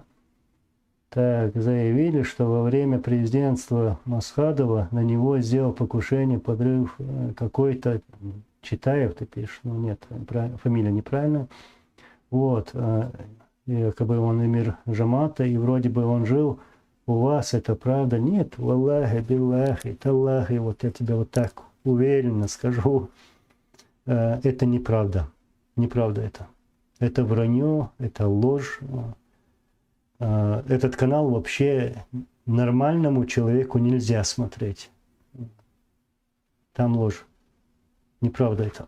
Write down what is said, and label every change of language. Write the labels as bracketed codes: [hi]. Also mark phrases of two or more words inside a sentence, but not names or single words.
[ru] Так, заявили, что во время президентства Масхадова на него сделал покушение, подрыв какой-то Читаев, ты пишешь, ну нет, фамилия неправильная. Вот, якобы он эмир Джамата, и вроде бы он жил у вас, это правда? Нет, [ar] والله، بالله، تالله, [ru] вот я тебе вот так уверенно скажу, это неправда. Неправда это. Это вранье, это ложь. Этот канал вообще нормальному человеку нельзя смотреть. Там ложь. Неправда это.